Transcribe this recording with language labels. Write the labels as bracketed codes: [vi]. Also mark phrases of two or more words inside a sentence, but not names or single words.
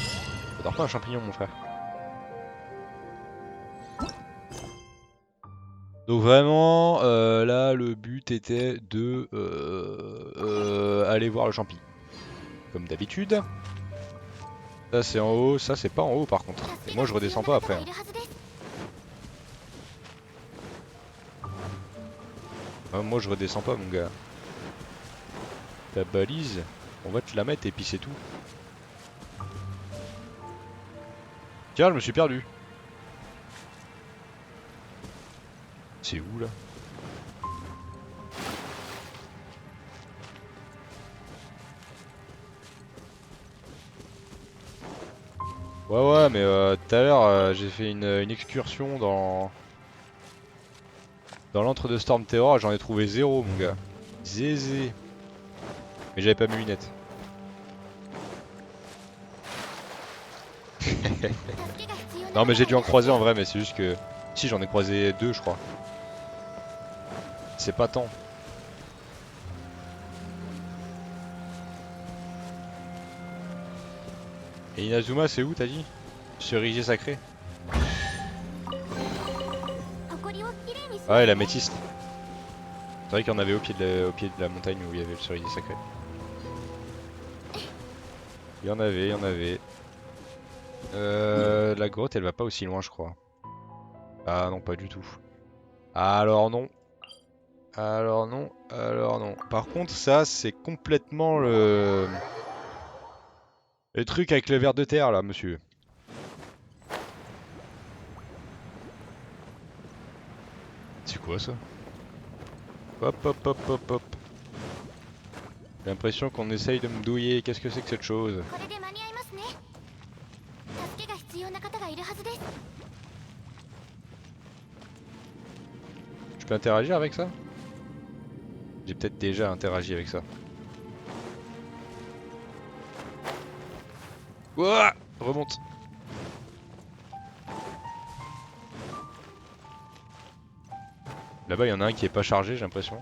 [fr] Ça dort pas un champignon, mon frère. Donc vraiment, là, le but était de aller voir le champi. Comme d'habitude. Ça c'est en haut, ça c'est pas en haut par contre. Et moi je redescends pas après. [ja] いるはずです。 [fr] Ah, moi je redescends pas mon gars. Ta balise, on va te la mettre et puis c'est tout. Tiens, je me suis perdu. C'est où là? Ouais mais tout à l'heure j'ai fait une excursion dans l'antre de [en] Storm Terror, [fr] j'en ai trouvé 0 mon gars. Zézé. Mais j'avais pas mes lunettes. [ja] 助けが必要なら [fr] Non mais j'ai dû en croiser en vrai, mais c'est juste que... Si j'en ai croisé 2 je crois. C'est pas tant. Et Inazuma c'est où t'as dit? Cerisier sacré? [ja] ここをきれいにし [fr] Ah, et la métiste. C'est vrai qu'il y en avait au pied de la montagne où il y avait le cerisier sacré. Il y en avait, il y en avait. La grotte, elle va pas aussi loin, je crois. Ah non, pas du tout. Alors non. Alors non, alors non. Par contre, ça, c'est complètement le truc avec le ver de terre, là, monsieur. C'est quoi, ça? Hop, hop, hop, hop, hop. J'ai l'impression qu'on essaye de me douiller. Qu'est-ce que c'est que cette chose? [ja] これで間に合いますね。助けが必要な方がいるはずです。 [fr] Je peux interagir avec ça? J'ai peut-être déjà interagi avec ça. Ouah, remonte. Là-bas, il y en a un qui est pas chargé, j'ai l'impression.